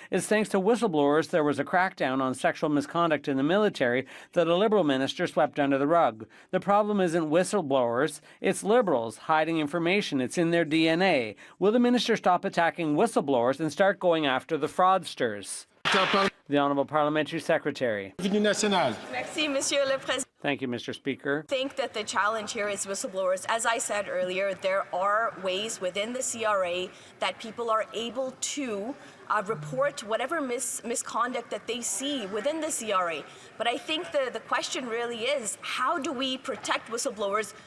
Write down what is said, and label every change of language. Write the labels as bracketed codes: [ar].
[en] It's thanks to whistleblowers there was a crackdown on sexual misconduct in the military that a Liberal minister swept under the rug. The problem isn't whistleblowers, it's Liberals hiding information. It's in their DNA. Will the minister stop attacking whistleblowers and start going after the fraudsters? The Honourable Parliamentary Secretary. [fr] Merci, Monsieur le Président. [en] Thank you, Mr. Speaker. I think that the challenge here is whistleblowers. As I said earlier, there are ways within the CRA that people are able to report whatever misconduct that they see within the CRA. But I think the question really is, how do we protect whistleblowers?